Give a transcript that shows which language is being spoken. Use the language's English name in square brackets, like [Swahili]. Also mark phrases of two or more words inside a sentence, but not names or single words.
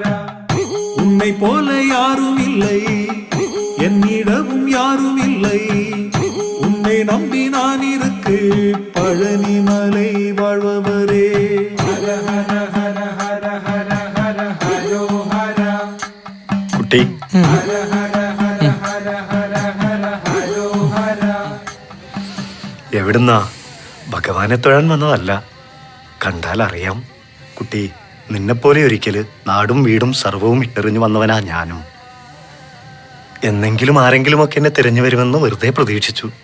[Tamil] உன்னை போல யாரும் இல்லை, என்னிடமும் யாரும் இல்லை. உன்னை நம்பி நான் இருக்கு, பழனி மலை வாழ்பவரே. ஹர ஹர ஹர ஹர ஹர ஹர ஹரோஹர. [Malayalam] കുട്ടി എവിടുന്നാ? ഭഗവാനെ തൊഴാൻ വന്നതല്ല. കണ്ടാൽ അറിയാം കുട്ടി, നിന്നെപ്പോലെ ഒരിക്കല് നാടും വീടും സർവവും ഇട്ടെറിഞ്ഞു വന്നവനാ ഞാനും. എന്നെങ്കിലും ആരെങ്കിലുമൊക്കെ എന്നെ തിരഞ്ഞു വരുമെന്ന് വെറുതെ പ്രതീക്ഷിച്ചു.